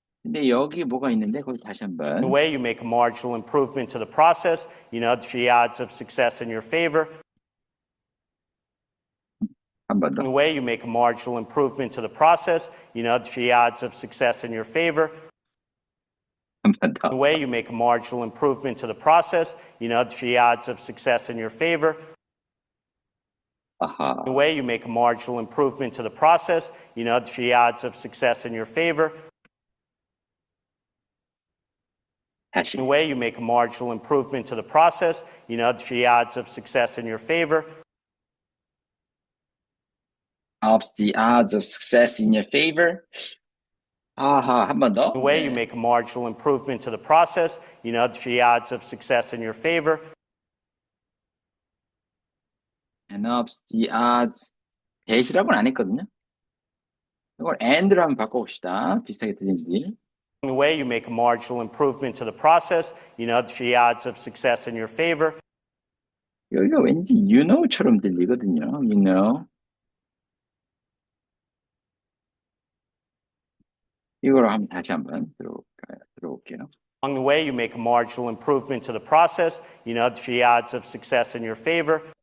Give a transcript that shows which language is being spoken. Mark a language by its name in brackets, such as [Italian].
[Korean] 근데 여기 뭐가 있는데 거기 다시 한번. [English] The way you make a marginal improvement to the process. You nudge the odds of success in your favor. [Korean] 한 번 더. [English] The way you make a marginal improvement to the process. You nudge the odds of success in your favor. [Korean] 한 번 더. [English] The way you make a marginal improvement to the process. You nudge the odds of success in your favor. [Korean] 아하. [English] The way you make a marginal improvement to the process. You nudge the odds of success in your favor. [Korean] 다시. [English] The way you make a marginal improvement to the process. You nudge the odds of success in your favor. ups the odds of success in your favor. [Korean] 아하, 한 번 더. [English] The way you make a marginal improvement to the process. You nudge the odds of success in your favor. and ups the odds. [Korean] 대시라고는 안 했거든요. 이걸 and로 한번 바꿔봅시다. 비슷하게 들리는지. [English] The way you make a marginal improvement to the process. You nudge the odds of success in your favor. [Korean] 여기가 왠지 you know처럼 들리거든요. [English] You know. [Korean] 이걸 한번 다시 한번 들어볼게요. [English] Along the way, you make a marginal improvement to the process. You nudge the odds of success in your favor.